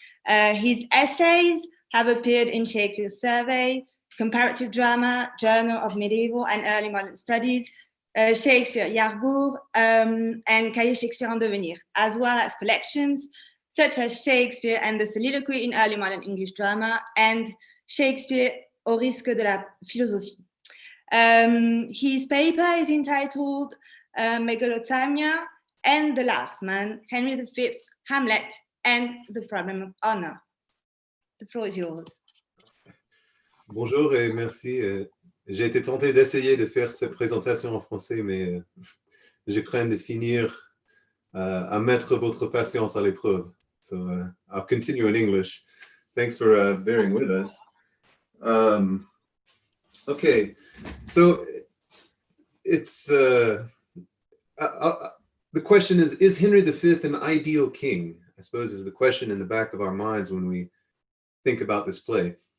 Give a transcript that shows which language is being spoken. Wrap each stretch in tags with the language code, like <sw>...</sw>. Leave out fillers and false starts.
<en>His essays have appeared in Shakespeare's Survey, Comparative Drama, Journal of Medieval and Early Modern Studies, Shakespeare Jahrbuch, and Cahiers Shakespearean Devenir, as well as collections such as Shakespeare and the Soliloquy in Early Modern English Drama and</en> <fr>Shakespeare au risque de la philosophie.</fr> <en>His paper is entitled Megalothamia and the Last Man, Henry V, Hamlet, and the Problem of Honor. The floor is yours.</en> <fr>Bonjour et merci. J'ai été tenté d'essayer de faire cette présentation en français, mais je crains de finir à mettre votre patience à l'épreuve.</fr> <en>So I'll continue in English. Thanks for bearing with us. Okay, so it's the question is Henry V an ideal king? I suppose is the question in the back of our minds when we think about this play.</en>